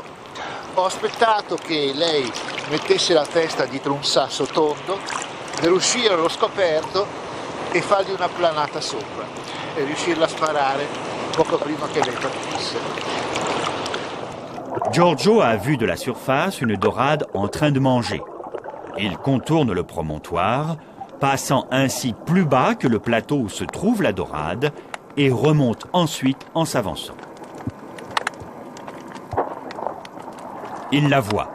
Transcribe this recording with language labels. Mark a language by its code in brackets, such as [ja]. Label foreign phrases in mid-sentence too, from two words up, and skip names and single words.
[it] Ho aspettato che lei mettesse la testa dietro un sasso tondo per uscire allo scoperto e fargli una planata sopra e riuscirla a sparare poco prima che lei partisse. [fr] Giorgio a vu de la surface une dorade en train de manger. Il contourne le promontoire, passant ainsi plus bas que le plateau où se trouve la dorade et remonte ensuite en s'avançant. Il la voit.